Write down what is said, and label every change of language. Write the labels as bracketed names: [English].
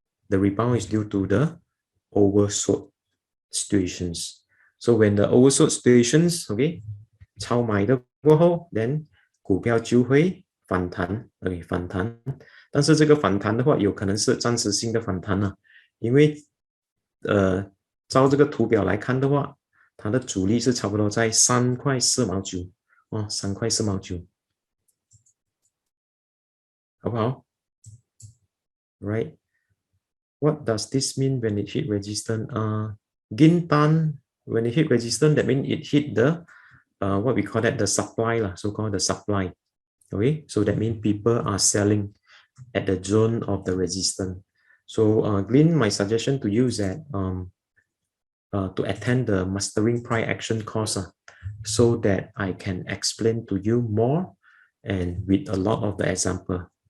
[English] The rebound is due to the oversold situations. So when the oversold situations, okay, [Chinese] 超买的过后 [English] then [Chinese] 股票就会反弹 ，OK 反弹。但是这个反弹的话，有可能是暂时性的反弹啊，因为照这个图表来看的话，它的阻力是差不多在3.4毛9哦，3.4毛9，好不好 ？Right. [English] What does this mean when it hit resistance? Gintan, when it hit resistance, that means it hit the what we call that the supply lah, so-called the supply. Okay, so that means people are selling at the zone of the resistance. So Glyn, my suggestion to you is that to attend the mastering price action course so that I can explain to you more and with a lot of the example.